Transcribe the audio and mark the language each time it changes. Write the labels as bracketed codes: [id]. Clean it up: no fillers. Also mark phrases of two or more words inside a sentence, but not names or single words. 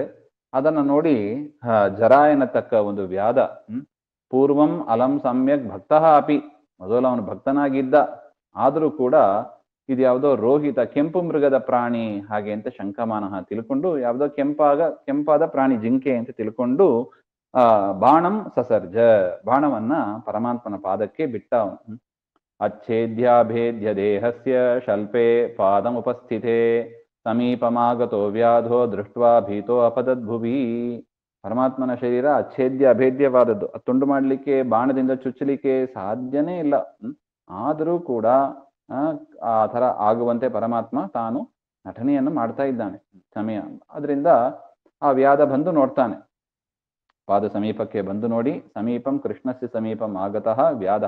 [kn] ಅದನ್ನು ನೋಡಿ ಜರಾ ಎನ್ನತಕ್ಕ ಒಂದು ವ್ಯಾಧ, [sa] ಪೂರ್ವಂ ಅಲಂ ಸಮ್ಯಕ್ ಭಕ್ತಃ ಅಪಿ, [kn] ಮೊದಲು ಅವನು ಭಕ್ತನಾಗಿದ್ದ, ಆದರೂ ಕೂಡ ಇದು ಯಾವುದೋ ರೋಹಿತ ಕೆಂಪು ಮೃಗದ ಪ್ರಾಣಿ ಹಾಗೆ ಅಂತ ಶಂಕಮಾನಃ ತಿಳ್ಕೊಂಡು, ಯಾವುದೋ ಕೆಂಪಾದ ಪ್ರಾಣಿ ಜಿಂಕೆ ಅಂತ ತಿಳ್ಕೊಂಡು [sa] ಬಾಣಂ ಸಸರ್ಜ, [kn] ಬಾಣವನ್ನ ಪರಮಾತ್ಮನ ಪಾದಕ್ಕೆ ಬಿಟ್ಟ. [sa] ಅಚ್ಛೇದ್ಯಾಭೇದ್ಯ ದೇಹಸ್ಯ ಶಲ್ಪೆ ಪಾದಂ ಉಪಸ್ಥಿತೆ ಸಮೀಪಮಾಗತೋ ವ್ಯಾಧೋ ದೃಷ್ಟ್ವಾ ಭೀತೋ ಅಪದದ್ಭುವಿ. [kn] ಪರಮಾತ್ಮನ ಶರೀರ ಅಚ್ಛೇದ್ಯ ಅಭೇದ್ಯವಾದದ್ದು, ತುಂಡು ಮಾಡಲಿಕ್ಕೆ ಬಾಣದಿಂದ ಚುಚ್ಚಲಿಕ್ಕೆ ಸಾಧ್ಯನೇ ಇಲ್ಲ. ಆದರೂ ಕೂಡ ಆ ಥರ ಆಗುವಂತೆ ಪರಮಾತ್ಮ ತಾನು ನಟನೆಯನ್ನು ಮಾಡ್ತಾ ಇದ್ದಾನೆ ಸಮಯ. ಅದರಿಂದ ಆ ವ್ಯಾಧ ಬಂದು ನೋಡ್ತಾನೆ, ಪಾದ ಸಮೀಪಕ್ಕೆ ಬಂದು ನೋಡಿ, [sa] ಸಮೀಪಂ ಕೃಷ್ಣಸ್ಯ ಸಮೀಪಂ ಆಗತಃ ವ್ಯಾಧಃ.